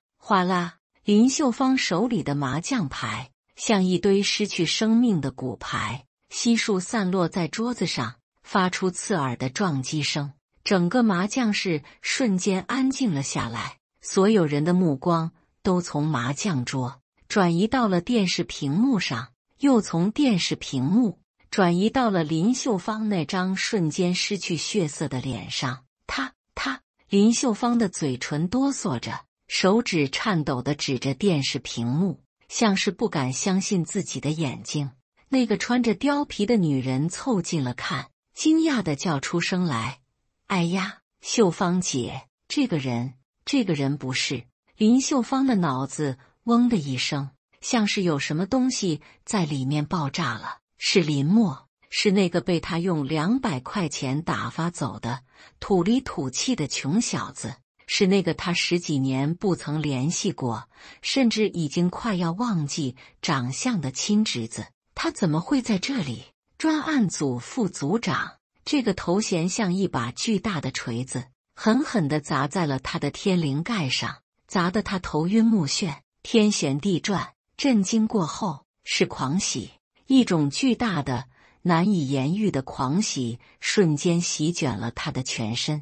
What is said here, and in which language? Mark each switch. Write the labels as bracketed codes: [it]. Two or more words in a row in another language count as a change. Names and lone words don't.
[zh] 嘩啦，林秀芳手裡的麻將牌像一堆失去生命的骨牌，悉數散落在桌子上，發出刺耳的撞擊聲。整個麻將室瞬間安靜了下來，所有人的目光都從麻將桌轉移到了電視屏幕上，又從電視屏幕轉移到了林秀芳那張瞬間失去血色的臉上。林秀芳的嘴唇哆嗦着，手指顫抖地指着電視屏幕，像是不敢相信自己的眼睛。那個穿着貂皮的女人湊近了看，驚訝地叫出聲來：“哎呀，秀芳姐，這個人不是……”林秀芳的腦子嗡的一聲，像是有什麼東西在裡面爆炸了。是林默，是那個被他用200塊錢打發走的土裡土氣的窮小子，是那個他10幾年不曾聯繫過，甚至已經快要忘記長相的親侄子。他怎麼會在這裡？專案組副組長，這個頭銜像一把巨大的錘子，狠狠地砸在了他的天靈蓋上，砸得他頭暈目眩，天旋地轉。震驚過後是狂喜，一種巨大的難以言喻的狂喜瞬間席捲了他的全身。